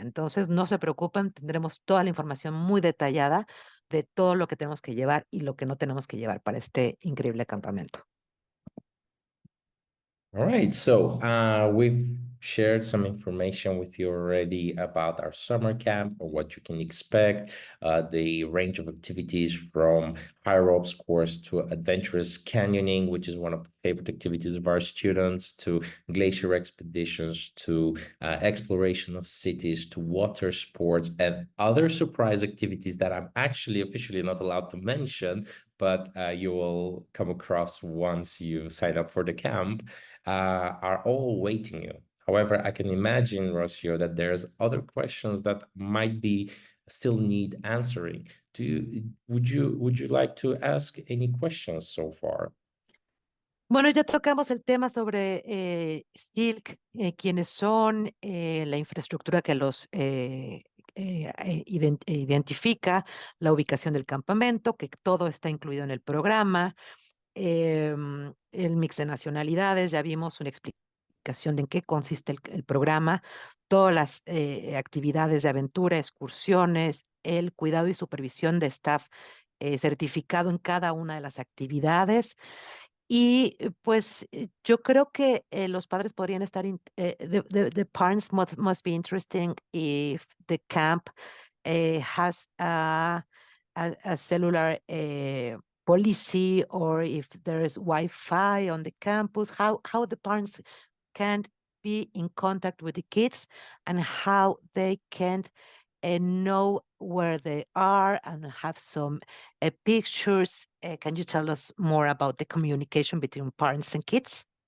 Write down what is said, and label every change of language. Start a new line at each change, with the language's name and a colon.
Spanish: Entonces, no se preocupen, tendremos toda la información muy detallada de todo lo que tenemos que llevar y lo que no tenemos que llevar para este increíble campamento.
English: All right, so we've shared some information with you already about our summer camp or what you can expect, the range of activities from high ropes course to adventurous canyoning, which is one of the favorite activities of our students, to glacier expeditions, to exploration of cities, to water sports, and other surprise activities that I'm actually officially not allowed to mention, but you will come across once you sign up for the camp, are all waiting you. However, I can imagine, Rocio, that there's other questions that might be still need answering. Would you like to ask any questions so far?
Spanish: Bueno, ya tocamos el tema sobre Silk, quiénes son, la infraestructura que los identifica, la ubicación del campamento, que todo está incluido en el programa, el mix de nacionalidades. Ya vimos una explicación de en qué consiste el programa, todas las actividades de aventura, excursiones, el cuidado y supervisión de staff certificado en cada una de las actividades. Y pues yo creo que los padres podrían estar,
English: the parents must be interesting if the camp has a cellular policy, or if there is Wi-Fi on the campus, how the parents can be in contact with the kids, and how they can know where they are and have some pictures. Can you tell us more about the communication between parents and kids?